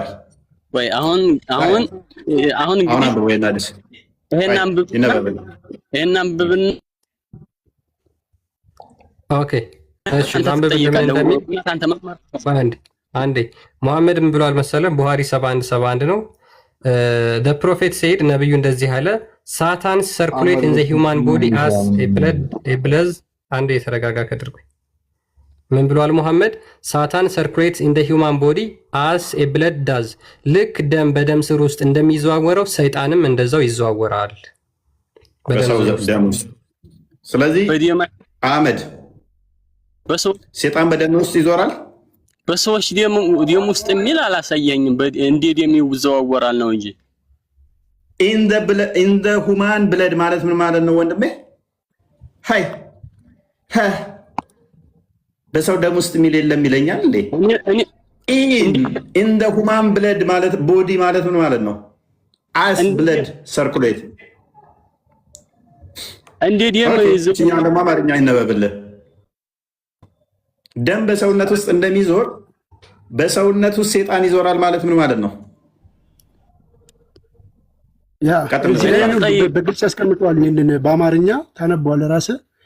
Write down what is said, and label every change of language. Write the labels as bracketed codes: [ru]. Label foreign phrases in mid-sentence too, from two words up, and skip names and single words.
[am] ወይ አሁን እንግዲህ ይሄን አንብብን ኦኬ እሺ አንዴ ሙሐመድ ምን ብሏል መሰለም ቡሃሪ 71 ነው [en] the prophet said [am] ነብዩ እንደዚህ አለ [en] Satan circulate in the human body as a blood [am] አንዴ ተረጋጋ ከድርኩኝ ምን ብሏል ሙሐመድ [en] Satan circulates in the human body as a blood does [am] ልክ ደም በደም ስር ውስጥ እንደሚዘዋወረው ሰይጣንም እንደዛው ይዘዋወራል በሰው ደም ውስጥ ስለዚህ አህመድ ሰይጣን በደም ውስጥ ይዞራል በሰዎች ደም ውስጥ የሚል አላሳየኝም እንዴ ደም ይዘዋወራል ነው እንጂ [en] in the human blood [am] ማለት ምን ማለት ነው ወንድሜ ሃይ በሰው ደም ውስጥ የሚል የለም ይለኛል እንዴ [en] in the human blood [am] ማለት ቦዲ ማለት ምን ማለት ነው [en] as blood circulate [am] እንዴ ደም ይዘኛው ደግሞ አማርኛ ይነበብልህ ደም በሰውነት ውስጥ እንደሚዞር በሰውነት ውስጥ ሰይጣን ይዞራል ማለት ምን ማለት ነው ያ በግልጽ ያስቀምጠዋል ይሄንን በአማርኛ ታነበዋለህ ራስህ